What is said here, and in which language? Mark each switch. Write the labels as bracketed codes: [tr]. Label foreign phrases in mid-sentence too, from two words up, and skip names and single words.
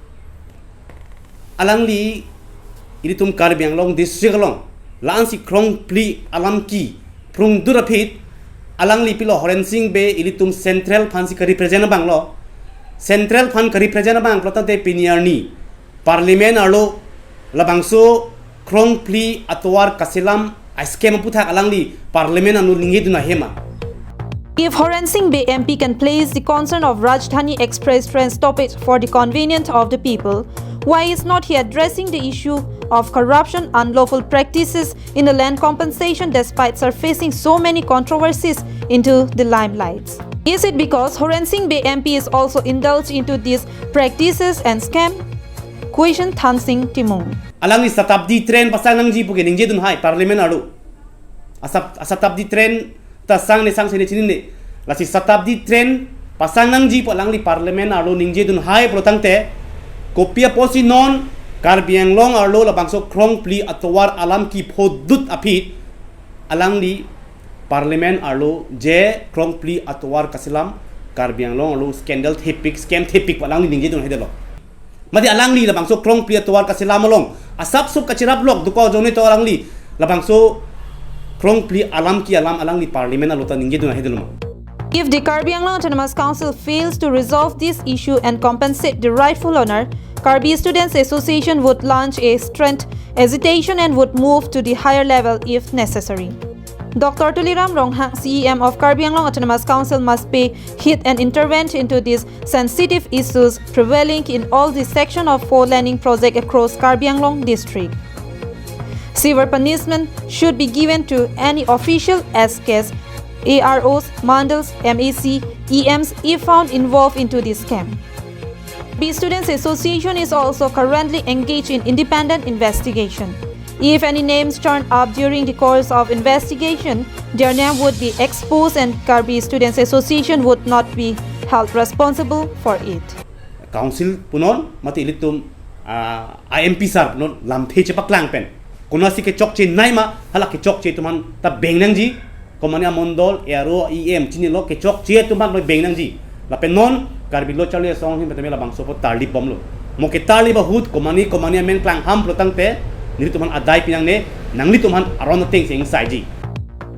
[mjw] alang li ilitum Karbi Anglong district along laan si krong pli alam ki prung durapit alang li pilo Horen Singh Bay ilitum central fan si ka represent bang lo central fan ka represent bang plota te piniarni parliament arlo labangso krong pli atwar kasilam scheme puthak alang li parliament anu lingi duna hema. [en] If Horen Singh Bay MP can place the concern of Rajdhani Express train stoppage for the convenience of the people, why is not he addressing the issue of corruption, unlawful practices in the land compensation despite surfacing so many controversies into the limelight? Is it because Horen Singh Bay MP is also indulged into these practices and scam? Question Thang Sing Timung. [mjw] Alang ni Satabdi train pasang nang ji puge ningje dun hai parliament alu. Satabdi train ta sang ne sang sene chinin ne lasi Satabdi train pasang nang ji po alang li parliament alu ningje dun hai protang te kopia posi non Karbi Anglong arlo labangso krong pli atwar alam ki phodut apit alang li parliament arlo je krong pli atwar kasilam Karbi Anglong arlo [en] scandal scam [mjw] thepik alang li ningje dun hedelo madi alang li labangso krong pli atwar kasilam along asap sup kachirap lok duko jone to alang li labangso krong pli alam ki alang li parliament arlo ta ningje dun hedelo. [en] If the Karbi Anglong Autonomous Council fails to resolve this issue and compensate the rightful owner, Karbi Students Association would launch a strength agitation and would move to the higher level if necessary. Dr. Tuliram Ronghang, CEM of Karbi Anglong Autonomous Council, must pay heed and intervene into these sensitive issues prevailing in all the section of four-laning project across Karbi Anglong district. Severe punishment should be given to any official SKs, AROs, Mandals, MAC, EMs if found involved into this scam. The Students Association is also currently engaged in independent investigation. If any names turn up during the course of investigation, their name would be exposed and Karbi Students Association would not be held responsible for it. [mjw] Council punon mati ilitum IMP sar punon lampe cepak lang pen kunasi ke chok che naima hala ke chok che tuman ta bengnang ji komania mondol ero EM chinilo ke chok che tuman bengnang ji la penon Karbi lo chale song hin betamela bangso po tarli bomlo mo ke tarli ba hut komani men klang ham protang te niri tuman adai pinang ne nangli tuman aron teng sing sai ji.